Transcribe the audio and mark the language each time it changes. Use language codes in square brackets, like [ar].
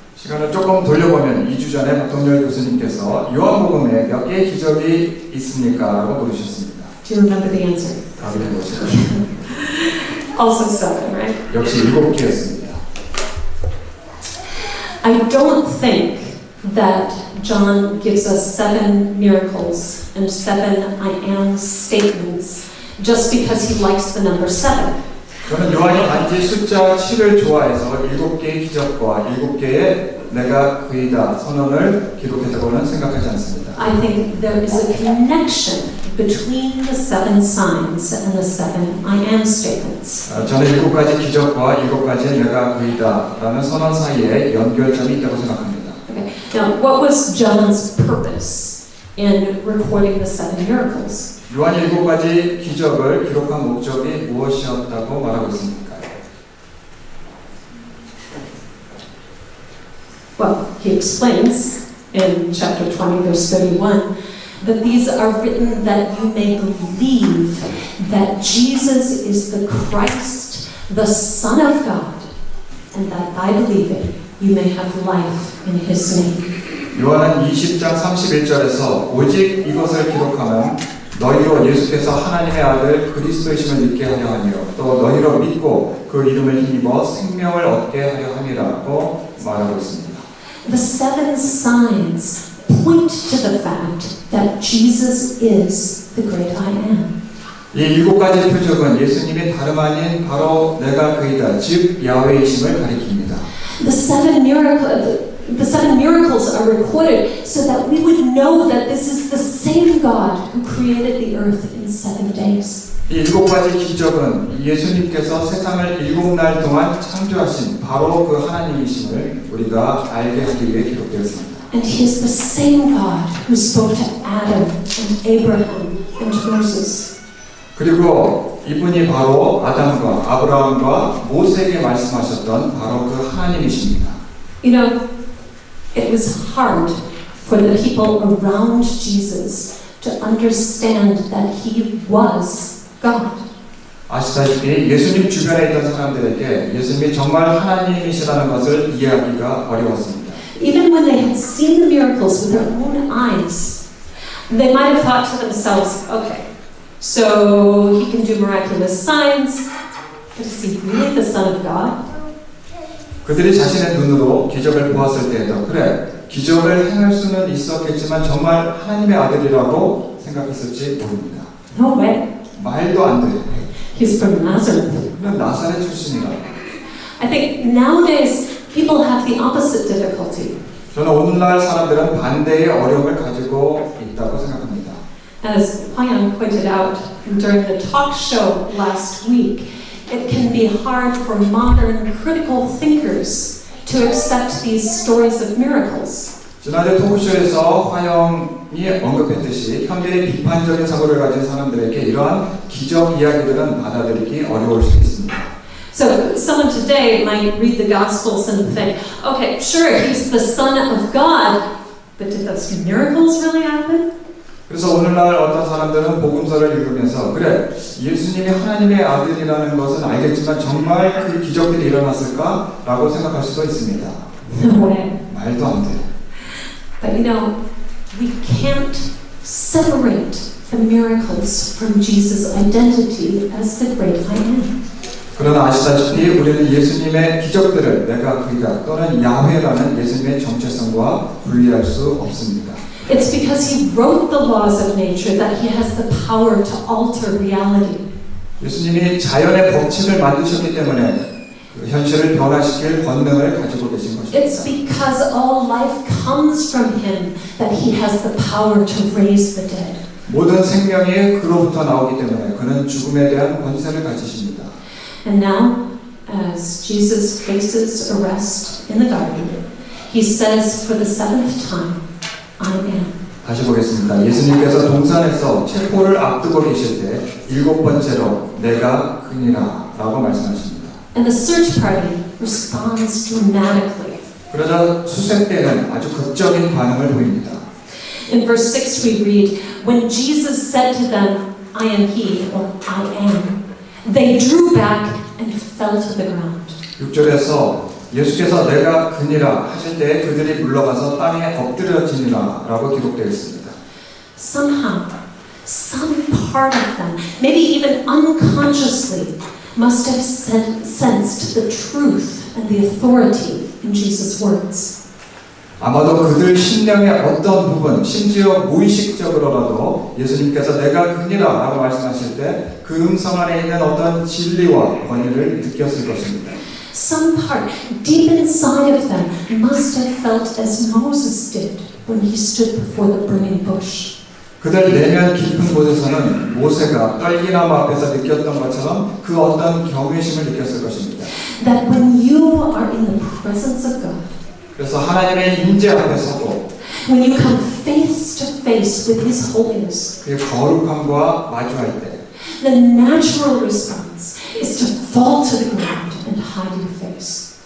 [ko] 시간을 조금 돌려보면 2주 전에 박동열 교수님께서 요한복음에 몇 개의 기적이 있습니까? 라고 물으셨습니다. [en] Do you remember the answer? [ko] 답이 무엇이죠? [en] Also 7, right? [ko] 역시 7개였습니다. [en] I don't think that John gives us 7 miracles and 7 I am statements just because he likes the number 7. [ko] 저는 요한이 단지 숫자 7을 좋아해서 7개의 기적과 7개의 내가 그이다 선언을 기록했다고는 생각하지 않습니다. [en] I think there is a connection between the 7 signs and the 7 I am statements. [ko] 저는 7가지 기적과 7가지 내가 그이다 라는 선언 사이에 연결점이 있다고 생각합니다. [en] Okay. Now, what was John's purpose in recording the 7 miracles? [ko] 요한이 7가지 기적을 기록한 목적이 무엇이었다고 말하고 있습니까? [en] Well, he explains in chapter 20, verse 31, that these are written that you may believe that Jesus is the Christ, the Son of God, and that by believing you may have life in his name. [ko] 요한은 20장 31절에서 오직 이것을 기록하면 너희로 예수께서 하나님의 아들 그리스도이심을 믿게 하려 하며 또 너희로 믿고 그 이름을 힘입어 생명을 얻게 하려 함이라고 말하고 있습니다. [en] The 7 signs point to the fact that Jesus is the great I am. [ko] 이 7가지 표적은 예수님이 다름 아닌 바로 내가 그이다, 즉 야훼이심을 가리킵니다. [en] The 7 miracles are recorded so that we would know that this is the same God who created the earth in 7 days. [ko] 이 7가지 기적은 예수님께서 세상을 7날 동안 창조하신 바로 그 하나님이심을 우리가 알게 하기 위해 기록되었습니다. [en] And he is the same God who spoke to Adam and Abraham and Moses. [ko] 그리고 이분이 바로 아담과 아브라함과 모세에게 말씀하셨던 바로 그 하나님이십니다. [en] You know, it was hard for the people around Jesus to understand that he was God. [ko] 아시다시피 예수님 주변에 있던 사람들에게 예수님이 정말 하나님이시라는 것을 이해하기가 어려웠습니다. [en] Even when they had seen the miracles with their own eyes, they might have thought to themselves, okay, so he can do miraculous signs, but is he really the Son of God? [ko] 그들이 자신의 눈으로 기적을 보았을 때에도 그래, 기적을 행할 수는 있었겠지만 정말 하나님의 아들이라고 생각했을지 모릅니다. [en] No way. [ko] 말도 안 돼. [en] He's from Nazareth. [ko] 그는 나사렛 출신이다. [en] I think nowadays people have the opposite difficulty. [ko] 저는 오늘날 사람들은 반대의 어려움을 가지고 있다고 생각합니다. [en] As Hwang pointed out during the talk show last week, it can be hard for modern critical thinkers to accept these stories of miracles. [ko] 지난해 토크쇼에서 화영이 언급했듯이 현대의 비판적인 사고를 가진 사람들에게 이러한 기적 이야기들은 받아들이기 어려울 수 있습니다. [en] So someone today might read the Gospels and think, okay, sure, he's the Son of God, but did those miracles really happen? [ko] 그래서 오늘날 어떤 사람들은 복음서를 읽으면서 그래, 예수님이 하나님의 아들이라는 것은 알겠지만 정말 그 기적들이 일어났을까? 라고 생각할 수도 있습니다. [en] No way. [ko] 말도 안 돼. [en] But you know, we can't separate the miracles from Jesus' identity as the great I am. [ko] 그러나 아시다시피 우리는 예수님의 기적들을 내가 그이다 또는 야훼라는 예수님의 정체성과 분리할 수 없습니다. [en] It's because he wrote the laws of nature that he has the power to alter reality. [ko] 예수님이 자연의 법칙을 만드셨기 때문에 그 현실을 변화시킬 권능을 가지고 계신 것입니다. [en] It's because all life comes from him that he has the power to raise the dead. [ko] 모든 생명이 그로부터 나오기 때문에 그는 죽음에 대한 권세를 가지십니다. [en] And now, as Jesus faces arrest in the garden, he says for the seventh time, I am. [ko] 다시 보겠습니다. 예수님께서 동산에서 체포를 앞두고 계실 때 일곱 번째로 내가 그니라 라고 말씀하십니다. [en] And the search party responds dramatically. [ko] 그러자 수색대는 아주 극적인 반응을 보입니다. [en] In verse 6 we read, when Jesus said to them, I am he, or I am, they drew back and fell to the ground. [ko] 6절에서 예수께서 내가 그니라 하실 때 그들이 물러가서 땅에 엎드려지니라 라고 기록되어 있습니다. [en] Somehow, some part of them, maybe even unconsciously, must have sensed the truth and the authority in Jesus' words. [ko] 아마도 그들 심령의 어떤 부분, 심지어 무의식적으로라도 예수님께서 내가 그니라 라고 말씀하실 때 그 음성 안에 있는 어떤 진리와 권위를 느꼈을 것입니다. [en] Some part, deep inside of them, must have felt as Moses did when he stood before the burning bush. [ko] 그들 내면 깊은 곳에서는 모세가 떨기나무 앞에서 느꼈던 것처럼 그 어떤 경외심을 느꼈을 것입니다. [en] That when you are in the presence of God, [ko] 그래서 하나님의 임재 앞에 서고 [en] when you come face to face with His holiness, [ko] 그의 거룩함과 마주할 때 [en] the natural response is to fall to the ground and hide your face.